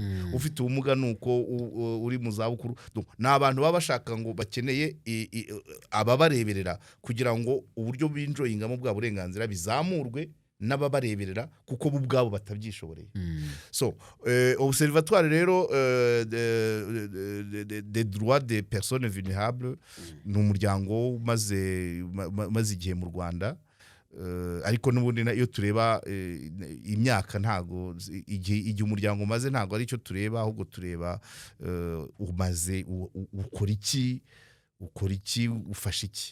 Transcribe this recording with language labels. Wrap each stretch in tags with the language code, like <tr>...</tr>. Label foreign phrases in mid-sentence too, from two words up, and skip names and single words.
<rw>Ufite ubumuga nuko uri mu zabukuru. N'abantu baba bashaka ngo bakeneye ababareberera kugira ngo uburyo binjoyingamo bwa burenganzira bizamurwe n'ababareberera kuko bo ubwabo batabyishoboreye. So Observatoire rero des droits des personnes vulnérables ni umuryango maze igihe mu Rwanda. ariko n'ubundi iyo tureba imyaka ntago igihe umuryango umaze ntago ari cyo tureba, ahubwo tureba umaze ukora iki ufashe iki.</rw>